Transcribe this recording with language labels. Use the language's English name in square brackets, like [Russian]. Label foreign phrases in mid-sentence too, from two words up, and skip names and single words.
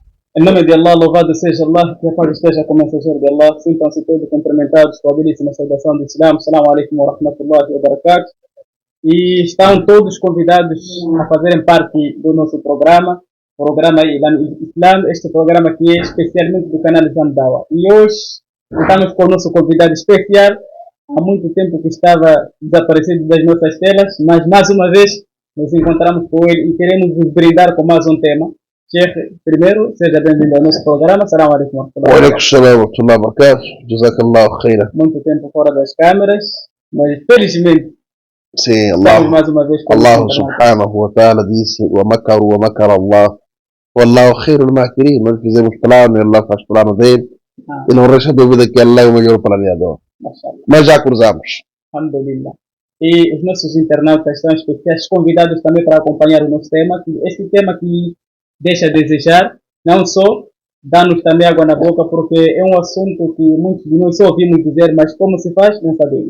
[Portuguese] Em nome de Allah, louvado seja Allah, que a paz esteja com o mensageiro de Allah. Sintam-se todos cumprimentados com a belíssima saudação do Islam. [Arabic] السلام عليكم ورحمة الله وبركاته. [Portuguese] E estão todos convidados a fazerem parte do nosso programa Ilan Islam, este programa que é especialmente do canal Islam Dawa. E hoje estamos com o nosso convidado especial, há muito tempo que estava desaparecido das nossas telas, mas mais uma vez nos encontramos com ele e queremos nos brindar com mais um tema. Sheikh, primeiro, seja bem-vindo ao nosso programa. [Arabic] السلام عليكم ورحمة الله و بركاته. جزاك الله خيرا. [Portuguese] Muito tempo fora das câmeras, mas felizmente sim, mais uma vez com [Arabic] الله سبحانه وتعالى disse: ومكروا ومكر الله والله خير الماكرين. [Portuguese] Nós fizemos plano e Allah faz plano dele, e não resta dúvida que Allah é o melhor planeador. Mas já cruzamos. [Arabic] Alhamdulillah. [Portuguese] E os nossos internautas estão especiais convidados também para acompanhar o nosso tema, esse tema que deixa a desejar, não só dá-nos também água na boca, porque é um assunto que muitos de nós só ouvimos dizer, mas como se faz, não sabemos.